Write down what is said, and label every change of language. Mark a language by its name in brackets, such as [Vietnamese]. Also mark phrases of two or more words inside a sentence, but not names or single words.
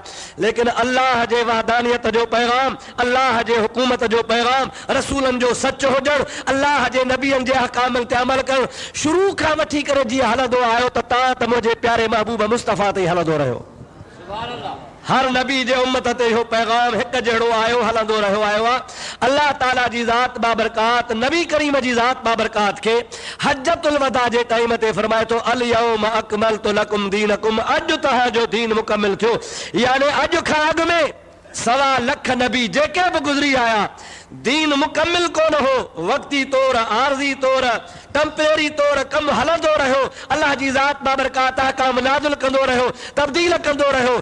[Sindhi] लेकिन अल्लाह जे वहदानियत जो पैगाम, अल्लाह जे हुकूमत जो पैगाम, रसूलनि जो सच हुजण, अल्लाह जे नबियनि जे अहकामनि ते अमल करण शुरू खां वठी करे जीअं हलंदो आयो त तव्हां त मुंहिंजे प्यारे महबूब मुस्तफ़ा ते हलंदो रहियो। हर नबी जे उम्मत ते इहो पैगाम हिक जहिड़ो आयो हलंदो रहियो आयो आहे। अल्लाह ताला जी ज़ात बाबरकात नबी करीम जी ज़ात बाबरकात खे हज्जतुल वदा जे टाइम ते फरमाए थो [Arabic] اليوم أكملت لكم دينكم, [Sindhi] अॼु तव्हांजो दीन मुकमिल थियो। यानी अॼु खां अॻु में 1.25 लख नबी जेके बि गुज़री आया, दीन मुकमिल कोन हो, वक्ती तौर, आरज़ी तौर, टेम्परेरी तौर कम हलंदो रहियो। अल्लाह जी ज़ात बाबरकात अहकाम नाज़िल कंदो रहियो, तब्दील कंदो रहियो।